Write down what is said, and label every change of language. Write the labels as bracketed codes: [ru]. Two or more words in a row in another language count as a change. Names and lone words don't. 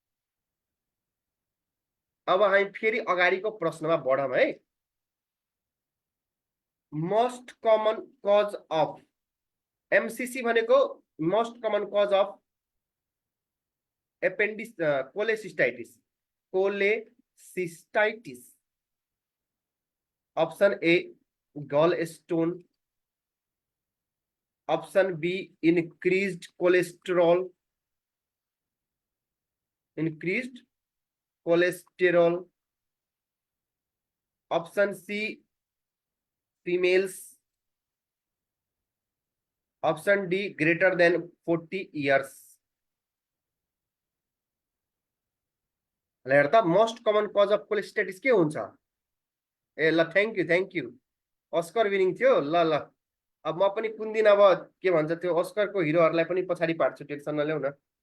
[ne] अब हामी फेरि अगाडिको प्रश्नमा बढौँ है। [en] most common cause of MCC भनेको most common cause of cholecystitis. cholecystitis option A gall stone, option B increased cholesterol, increased cholesterol, option C females, option D greater than 40 years. [ne] हेर त [en] most common cause of cholestitis [ne] के हुन्छ? ए ल [en] thank you Oscar winning थियो। [ne] ल ल अब म पनि कुन दिन अब के भन्छ त्यो अस्करको हिरोहरूलाई पनि पछाडि पार्छु, टेन्सन नल्याउ न।